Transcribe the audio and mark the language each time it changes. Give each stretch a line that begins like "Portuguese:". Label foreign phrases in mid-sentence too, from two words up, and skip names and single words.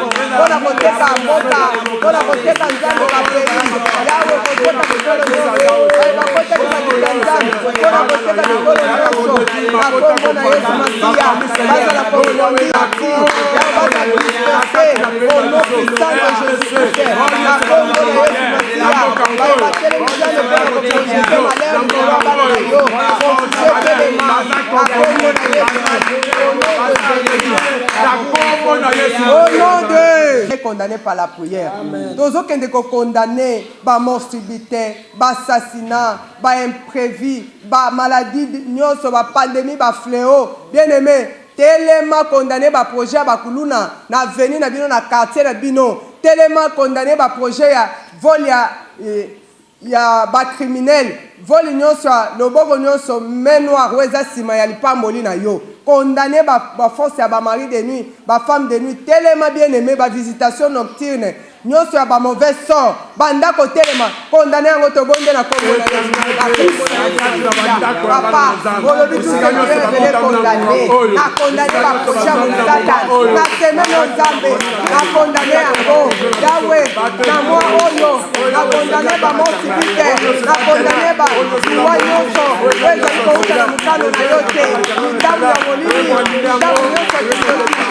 Lingala: Mpona koteka mboka, mpona koteka Nzambe bapeli, yawe koteka mikolo nyonso, bakotaki makila Nzambe, mpona koteka mikolo nyonso, na kombo na Yesu Masiya, bazala kokonzi na ki, ya bazala disperse,
French: au nom puissant de Jésus-Christ,
Lingala: na kombo na Yesu Masiya, bayeba telemi Nzambe mpona kokonzi malheur likolo ya bana na yo, konzi etelema, na kombo na Yesu,
French: au nom de Jésus. Au nom de, condamné par la hier. Amen.
Lingala: Tozokende kokondane ba
French: mort subite,
Lingala: ba assassinat, ba imprévu, ba maladie nyonso, ba pandémie, ba fléau.
French: Bien aimé,
Lingala: telema condamné ba projet ya bakuluna na avenir na bino, na quartier na bino. Telema condamné ba projet ya vol ya, eh, ya bacriminel, voli nyonso ya loboko nyonso,
French: main noire
Lingala: oyo eza nsima ya lipamboli na yo. Condamné ba, ba force ya ba
French: mari de nuit,
Lingala: ba
French: femme de nuit,
Lingala: telema
French: bien aimé,
Lingala: ba
French: visitation nocturne,
Lingala: nyonso ya ba
French: mauvais sort,
Lingala: banda kotelema, condamné yango tobonde na kombo na Yesu.
French: Papa, olobi tu Seigneur, je l'ai condamné.
Lingala: Na condamné ba projet ya Satan. Na semaine oyo Nzambe, na condamné yango. Yahweh, na moi oyo. Na condamné ba
French: mort subite.
Lingala: Na condamné ba liwa nyonso. Oyo ezali kouta na mokano na yo te. Mitambo ya molili, mitambo nyonso ya Nzambe.